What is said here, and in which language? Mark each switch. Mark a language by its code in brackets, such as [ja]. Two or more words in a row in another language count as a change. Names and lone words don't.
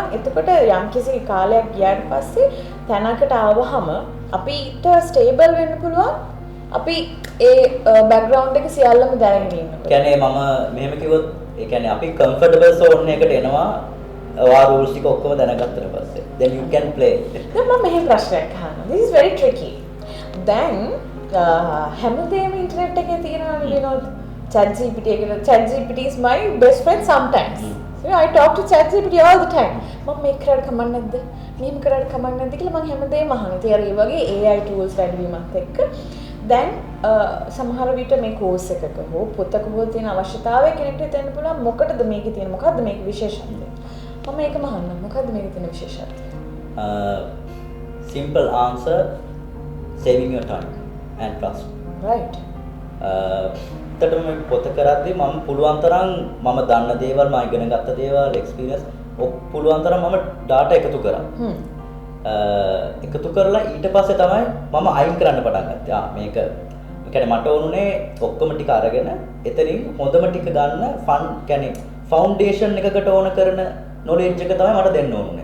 [si] එතකොට යම්කිසි කාලයක් ගියාට පස්සේ තැනකට ආවහම අපිට ස්ටේබල් වෙන්න පුළුවන්. අපි ඒ බෑග්ග්‍රවුන්ඩ් එක සියල්ලම දැනගෙන ඉන්නකොට. කියන්නේ මම මෙහෙම කිව්වොත් ඒ කියන්නේ අපි [en] comfortable zone [si] එකකට එනවා ඔයා rules ටික ඔක්කොම දැනගත්තට පස්සේ. [en] then you can play. [si] දැන් මම මෙහෙම ප්‍රශ්නයක් අහනවා. [en] this is very tricky. [si] දැන් හැමදේම ඉන්ටර්නෙට් එකේ තියෙනවානේ විනෝද. [en] ChatGPT එක ChatGPT is my best friend sometimes. So I talk to ChatGPT all the time. [si] මම මේක කරලා කමක් නැද්ද? මෙහෙම කරලා කමක් නැද්ද කියලා මම හැමදේම අහනවා. ඒ වගේ [en] AI tools [si] වැඩිවීමත් එක්ක දැන් සමහර විට මේ කෝස් එකක හෝ පොතක හෝ තියෙන අවශ්‍යතාවය කෙනෙක්ට හිතෙන්න පුළුවන් මොකටද මේකේ තියෙන මොකද්ද මේකේ විශේෂත්වය? මම මේකම අහන්න මොකද්ද මේකේ තියෙන විශේෂත්වය? [en] Simple answer, saving your time and trust. Right. [si] ඇත්තටම මේ පොත කරද්දී මම පුළුවන් තරම් මම දන්න දේවල් මම ඉගෙන ගත්ත දේවල් එක්ස්පීරියන්ස් පුළුවන් තරම් මම data එකතු කරා. එකතු කරලා ඊට පස්සේ තමයි මම අයින් කරන්න පටන් ගත්තේ. මේක කියන්නේ මට ඕනුනේ ඔක්කොම ටික අරගෙන එතනින් හොඳම ටික ගන්න කියන්නේ ෆවුන්ඩේෂන් එකකට ඕන කරන knowledge එක තමයි මට දෙන්න ඕනුනේ.